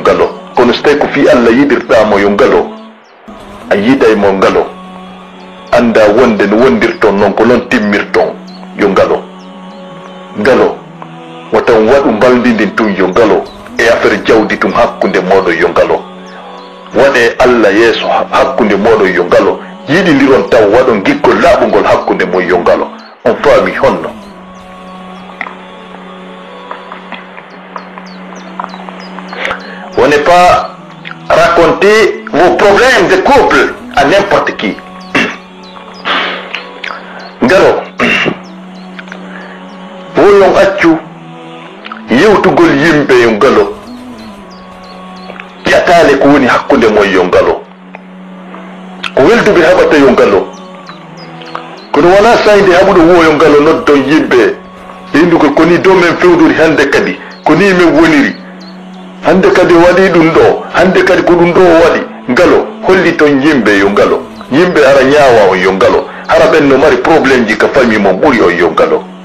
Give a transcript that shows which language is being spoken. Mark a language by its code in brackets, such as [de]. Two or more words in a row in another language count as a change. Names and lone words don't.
[ff] ngalo kono so tawi ko fi Allah yiɗirɗamo yo ngalo a yiɗay mo ngalo anda wonde no wondirton noon ko noon timmirton yo ngalo ngalo wotan waɗu mbaldidin tun yo ngalo e affaire jawdi tun hakkunde moɗon yo ngalo waɗe Allah yeeso hakkunde moɗon yo ngalo yiɗidiron taw waɗon gikkol laaɓugol hakkunde mon yo ngalo on faami honno [fr] on n'est pas raconter vos problèmes de couple à n'importe qui [ff] ngaro woyon accu yewtugol yimɓe yo ngalo ƴatale ko woni hakkunde mon yo ngalo ko welduɓe haɓata yo ngalo kono wona sayde haɓuɗo woyo ngalo noddon yimɓe yindugol koni dow men fewdori hande kadi ko ni min woniri hande kadi waɗi ɗum ɗo hande kadi ko ɗum ɗo waɗi ngalo holli ton yimɓe yo ngalo yimɓe ara ñaawa on yo ngalo hara ɓen no mari probléme ji ka famille mon ɓuri on yo ngalo